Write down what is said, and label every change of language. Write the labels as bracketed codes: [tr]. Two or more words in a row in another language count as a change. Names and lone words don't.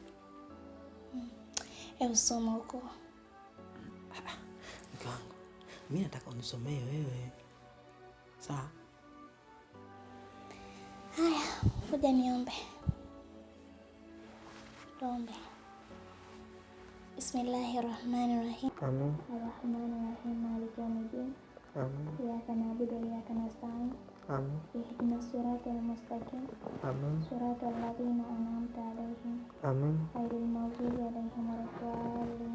[sw] Usoma huko. Mke wangu, mimi nataka unisomee wewe. Sawa? Haya, ngoja niombe. Tuombe. [ar] بسم الله الرحمن الرحيم. Amin. الرحمن الرحيم مالك يوم الدين. Amin. إياك نعبد وإياك نستعين. Amin. اهدنا الصراط المستقيم. Amin. صراط الذين أنعمت عليهم. Amin. غير المغضوب عليهم ولا الضالين.